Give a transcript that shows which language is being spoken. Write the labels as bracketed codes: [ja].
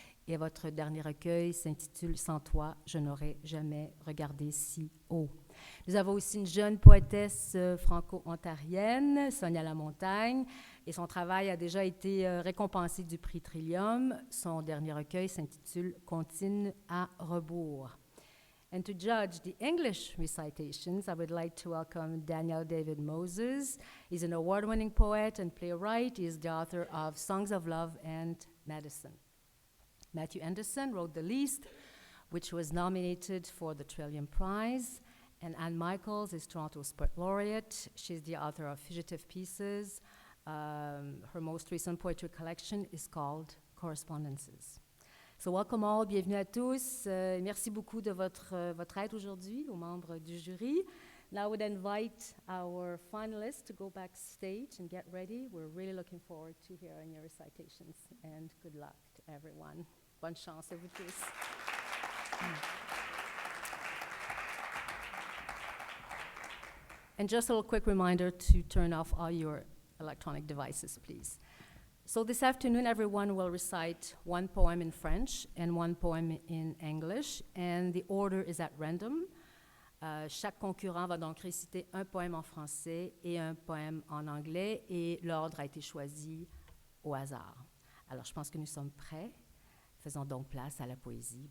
[fr] Et votre dernier recueil s'intitule « Sans toi, je n'aurais jamais regardé si haut ». Nous avons aussi une jeune poétesse franco-ontarienne, Sonia Lamontagne, et son travail a déjà été récompensé du prix Trillium. Son dernier recueil s'intitule « Comptine à rebours ». [en] And to judge the English recitations, I would like to welcome Daniel David Moses. He's an award-winning poet and playwright. He is the author of Songs of Love and Medicine. Matthew Anderson wrote The Least, which was nominated for the Trillium Prize. And Anne Michaels is Toronto's Poet Laureate. She's the author of Fugitive Pieces. Her most recent poetry collection is called Correspondences. So welcome all, [fr] bienvenue à tous. Merci beaucoup de votre aide aujourd'hui aux membres du jury. [en] Now I would invite our finalists to go backstage and get ready. We're really looking forward to hearing your recitations, and good luck to everyone. [fr] Bonne chance à vous tous. [en] And just a little quick reminder to turn off all your electronic devices, please. So this afternoon, everyone will recite one poem in French and one poem in English, and the order is at random. [fr] Chaque concurrent va donc réciter un poème en français et un poème en anglais, et l'ordre a été choisi au hasard. Alors, je pense que nous sommes prêts. Faisons donc place à la poésie.